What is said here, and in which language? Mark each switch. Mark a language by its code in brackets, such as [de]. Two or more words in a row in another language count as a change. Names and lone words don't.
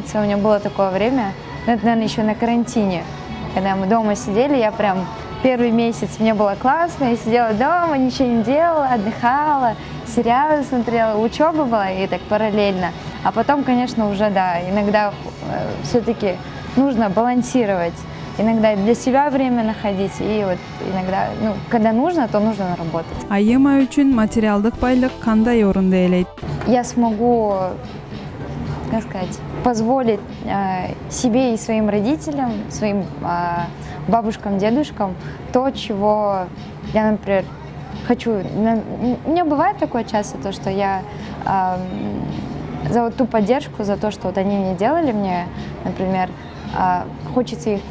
[ru] У меня было такое время, ну, это, наверное, еще на карантине, когда мы дома сидели, я прям первый месяц мне было классно, я сидела дома, ничего не делала, отдыхала, сериалы смотрела, учеба была и так параллельно. А потом, конечно, уже, да, иногда все-таки нужно балансировать, иногда для себя время находить, и вот иногда, ну, когда нужно, то нужно работать. [ky] Айыма үчүн материалдык байлык кандай орунду ээлейт? [ru] Я смогу, как сказать, позволить себе и своим родителям, своим бабушкам, дедушкам то, чего я, например, хочу. У меня бывает такое часто, то, что я за вот ту поддержку, за то, что вот они мне делали, мне, например, хочется их,